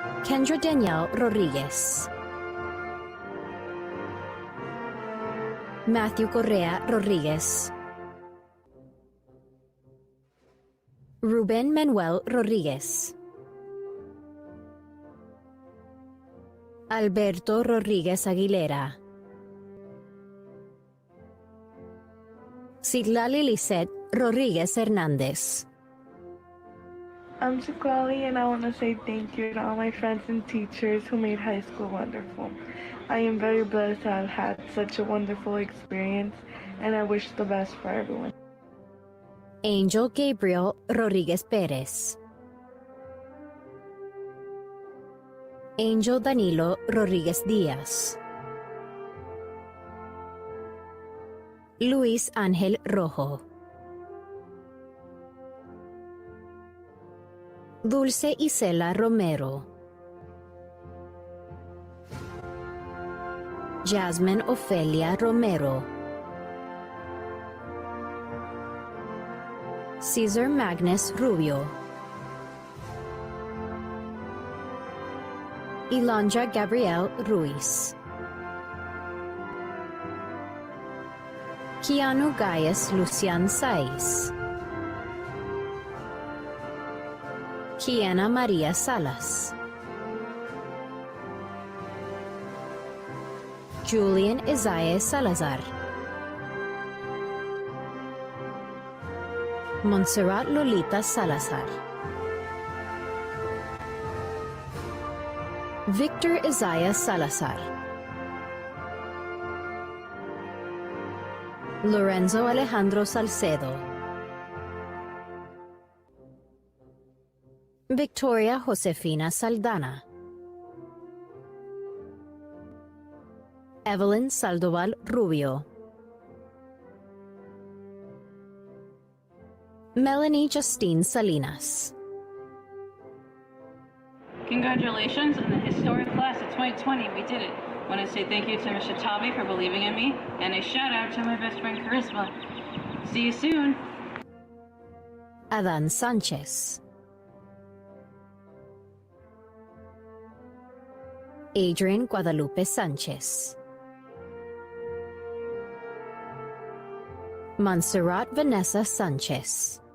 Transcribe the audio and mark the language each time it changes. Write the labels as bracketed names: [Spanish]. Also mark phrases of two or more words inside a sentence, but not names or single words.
[English] Kendra Danielle Rodriguez, Matthew Correa-Rivera, Ruben Manuel Rodriguez, Alberto Rodriguez Aguilera, Citlali Lisette Rodriguez Hernandez. I'm Chikwali, and I want to say thank you to all my friends and teachers who made high school wonderful. I am very blessed to have had such a wonderful experience, and I wish the best for everyone. Angel Gabriel Rodriguez Perez, Angel Danilo Rodriguez Diaz, Luis Ángel Rojo, Dulce Isela Romero, Jasmine Ofelia Romero, Cesar Magnus Rubio, Ilonja Gabrielle Ruiz, Keanu Gaius Lucian Saiz, Kiana Maria Salas, Julian Isaiah Salazar, Montserrat Lolita Salazar, Victor Isaiah Salazar, Lorenzo Alejandro Salcedo, Victoria Josefina Saldana, Evelyn Saldoval Rubio, Melanie Justine Salinas. Congratulations on the historic class of 2020. We did it. I want to say thank you to Mr. Tavi for believing in me, and a shout out to my best friend Charisma. See you soon. Adan Sanchez, Adrian Guadalupe Sanchez, Montserrat Vanessa Sanchez.